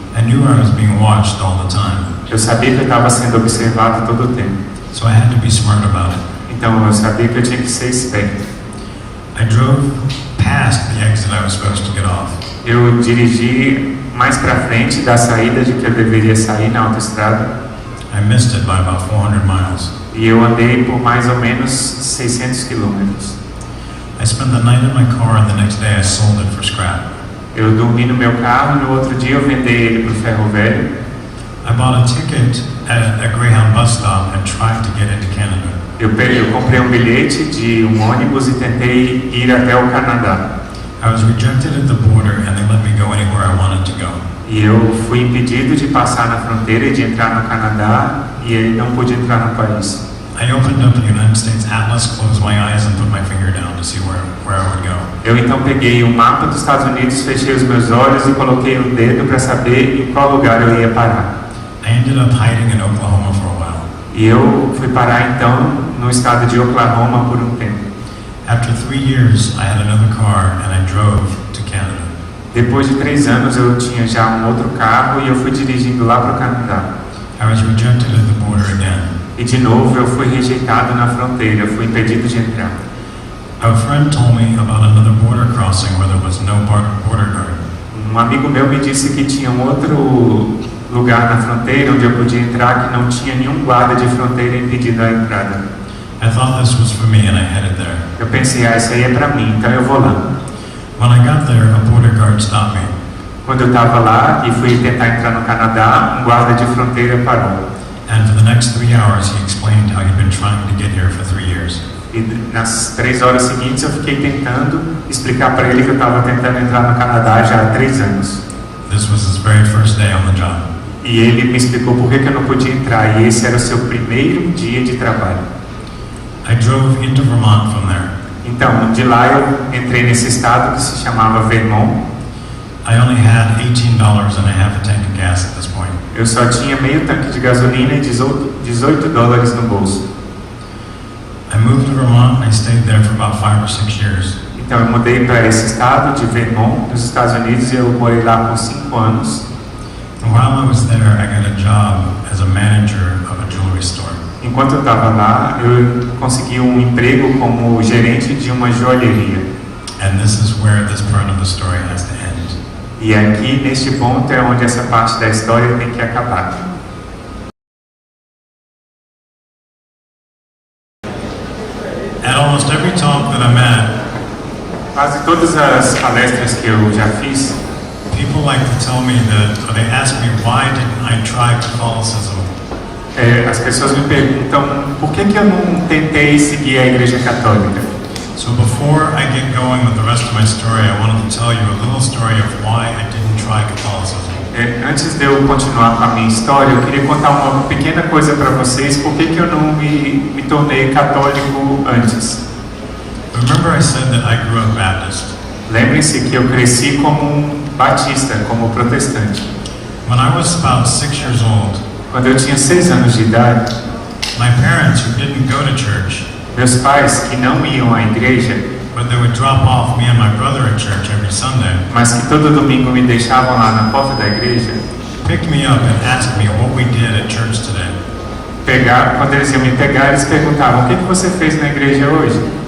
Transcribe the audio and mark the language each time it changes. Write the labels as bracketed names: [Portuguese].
[English] I knew I was being watched all the time. [Portuguese] Eu sabia que eu estava sendo observado todo o tempo. [English] So I had to be smart about it. [Portuguese] Então eu sabia que eu tinha que ser esperto. [English] I drove past the exit I was supposed to get off. [Portuguese] Eu dirigi mais para frente da saída de que eu deveria sair na autoestrada. [English] I missed it by about 400 miles. [Portuguese] E eu andei por mais ou menos 600 quilômetros. [English] I spent the night in my car and the next day I sold it for scrap. [Portuguese] Eu dormi no meu carro e no outro dia eu vendi ele para o ferro velho. [English] I bought a ticket at a Greyhound bus stop and tried to get into Canada. [Portuguese] Eu comprei um bilhete de um ônibus e tentei ir até o Canadá. [English] I was rejected at the border and they let me go anywhere I wanted to go. [Portuguese] E E eu fui impedido de passar na fronteira e de entrar no Canadá, e ele não pôde entrar no país. [English] I opened up the United States atlas, closed my eyes, and put my finger down to see where I would go. [Portuguese] Eu então peguei o mapa dos Estados Unidos, fechei os meus olhos e coloquei o dedo para saber em qual lugar eu ia parar. [English] I ended up hiding in Oklahoma for a while. [Portuguese] E eu fui parar então no estado de Oklahoma por um tempo. [English] After 3 years, I had another car and I drove to Canada. [Portuguese] Depois de 3 anos eu tinha já um outro carro e eu fui dirigindo lá para o Canadá. [English] I was rejected at the border again. [Portuguese] E de novo eu fui rejeitado na fronteira, eu fui impedido de entrar. [English] A friend told me about another border crossing where there was no border guard. [Portuguese] Um amigo meu me disse que tinha um outro lugar na fronteira onde eu podia entrar que não tinha nenhum guarda de fronteira impedindo a entrada. [English] I thought this was for me and I headed there. [Portuguese] Eu pensei, isso aí é para mim, então eu vou lá. [English] When I got there, a border guard stopped me. [Portuguese] Quando eu estava lá e fui tentar entrar no Canadá, um guarda de fronteira parou. [English] And for the next 3 hours, he explained how he'd been trying to get here for 3 years. [Portuguese] E nas 3 horas seguintes eu fiquei tentando explicar para ele que eu estava tentando entrar no Canadá já há 3 anos. [English] This was his very first day on the job. [Portuguese] E ele me explicou por que eu não podia entrar, e esse era o seu primeiro dia de trabalho. [English] I drove into Vermont from there. [Portuguese] Então, de lá eu entrei nesse estado que se chamava Vermont. [English] I only had $18 and a half a tank of gas at this point. [Portuguese] Eu só tinha meio tanque de gasolina e $18 no bolso. [English] I moved to Vermont and I stayed there for about 5 or 6 years. [Portuguese] Então eu mudei para esse estado de Vermont, nos Estados Unidos, e eu morei lá por 5 anos. [English] And while I was there, I got a job as a manager of a jewelry store. [Portuguese] Enquanto eu estava lá, eu consegui um emprego como gerente de uma joalheria. [English] And this is where this part of the story has to end. [Portuguese] E aqui, neste ponto, é onde essa parte da história tem que acabar. [English] At almost every talk that I'm at, [Portuguese] Quase todas as palestras que eu já fiz, [English] people like to tell me that, or they ask me, why didn't I try Catholicism? [Portuguese] as pessoas me perguntam por que eu não tentei seguir a Igreja Católica. [English] So before I get going with the rest of my story, I wanted to tell you a little story of why I didn't try Catholicism. [Portuguese] Antes de eu continuar com a minha história, eu queria contar uma pequena coisa para vocês, por que eu não me tornei católico antes. [English] Remember I said that I grew up Baptist. [Portuguese] Lembrem-se que eu cresci como um batista, como protestante. [English] When I was about 6 years old, [Portuguese] Quando eu tinha 6 anos de idade, [English] my parents, who didn't go to church, [Portuguese] meus pais, que não iam à igreja, [English] but they would drop off me and my brother at church every Sunday, [Portuguese] mas que todo domingo me deixavam lá na porta da igreja, [English] picked me up and asked me what we did at church today. [Portuguese] quando eles iam me pegar, eles perguntavam, o que você fez na igreja hoje?